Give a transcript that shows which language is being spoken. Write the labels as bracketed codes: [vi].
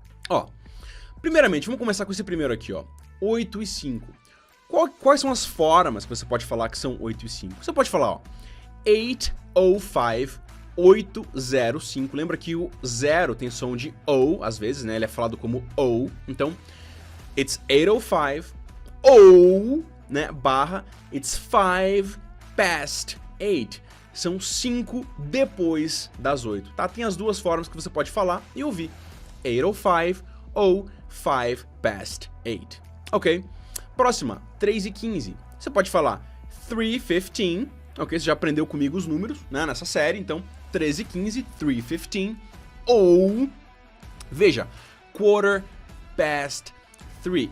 [pt] Ó, primeiramente, vamos começar com esse primeiro aqui, ó. 8:05. Quais são as formas que você pode falar que são 8:05? Você pode falar, ó, 8:05, 8:05. Lembra que o 0 tem som de O, às vezes, né? Ele é falado como O. [en] Então, it's 8:05, ou, né, barra, it's 5 past 8. [pt] São 5 depois das 8, tá? Tem as duas formas que você pode falar e ouvir. 8:05 ou 5 past 8, ok? Próxima, 3:15. Você pode falar 3:15, ok? Você já aprendeu comigo os números, né, nessa série, então 13:15, 3:15, ou, veja, [en] quarter past 3.